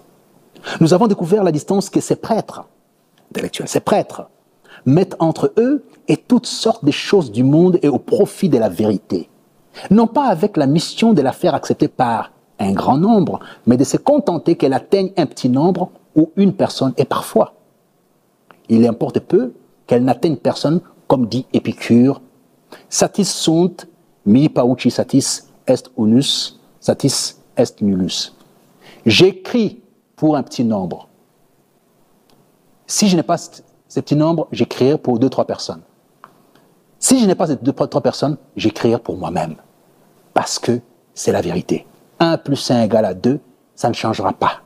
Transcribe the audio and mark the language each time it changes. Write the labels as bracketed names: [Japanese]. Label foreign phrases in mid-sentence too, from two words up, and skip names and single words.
[French] Nous avons découvert la distance que ces prêtres, intellectuels, ces prêtres, mettent entre eux et toutes sortes de choses du monde et au profit de la vérité. Non pas avec la mission de la faire accepter par un grand nombre, mais de se contenter qu'elle atteigne un petit nombre ou une personne, et parfois. Il importe peu qu'elle n'atteigne personne, comme dit Épicure, [Latin] satis sunt mi pauci satis est unus, satis est nullus. [French] J'écris pour un petit nombre. Si je n'ai pas ce petit nombre, j'écrirai pour 2-3 personnes. Si je n'ai pas ces 2-3 personnes, j'écrirai pour moi-même. Parce que c'est la vérité. 1 plus 1 égale à 2, ça ne changera pas.